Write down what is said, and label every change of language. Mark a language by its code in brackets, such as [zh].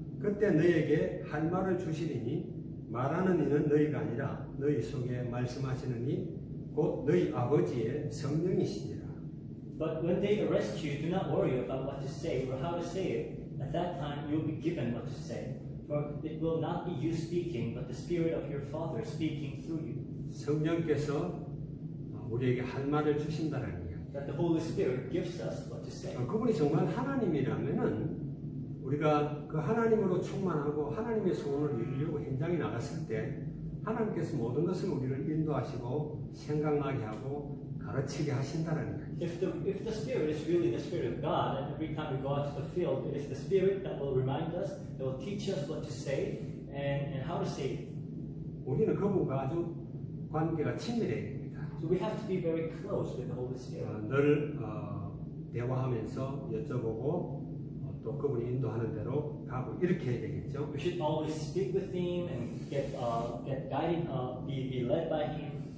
[ko] 그때 너희에게 할 말을 주시리니 말하는 이는 너희가 아니라 너희 속에 말씀하시는 이 곧 너희 아버지의 성령이시니라. [en] But when they arrest you, do not worry about what to say or how to say it. At that time, you will be given what to say. For it will not be you speaking, but the Spirit of your Father speaking through you. [ko] 성령께서 우리에게 할 말을 주신다는 이야기. [en] That the Holy Spirit gives us what to say. [ko] 그분이 정말 하나님이라면은 우리가 그 하나님으로 충만하고 하나님의 소원을 이루려고 현장에 나갔을 때 하나님께서 모든 것을 우리를 인도하시고 생각나게 하고 가르치게 하신다는 거예요. [en] If the Spirit is really the Spirit of God, and every time we go out to the field, it is the Spirit that will remind us, that will teach us what to say and how to say it. [ko] 우리는 그분과 아주 관계가 친밀해야 됩니다. [en] So we have to be very close with the Holy Spirit. [ko] 늘 대화하면서 여쭤보고 또 그분이 인도하는 대로 가고 이렇게 해야 되겠죠. [en] We should always speak with Him and get guided, be led by Him.